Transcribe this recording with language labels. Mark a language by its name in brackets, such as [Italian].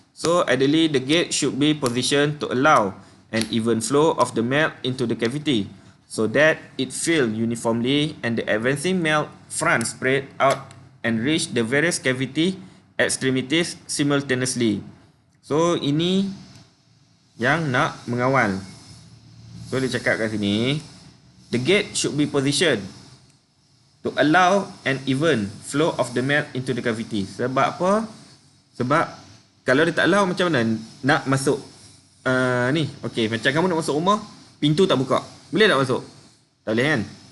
[English] So ideally the gate should be positioned to allow an even flow of the melt into the cavity so that it fill uniformly and the advancing melt front spread out and reach the various cavity extremities simultaneously. [Malay] So ini yang nak mengawal. [English] So [Malay] dia cakap kat sini, [English] the gate should be positioned to allow an even flow of the melt into the cavity. [Malay] Sebab apa? Sebab kalau dia tak allow, macam mana nak masuk ni? Okay, macam kamu nak masuk rumah, pintu tak buka, boleh tak masuk? Tak boleh kan?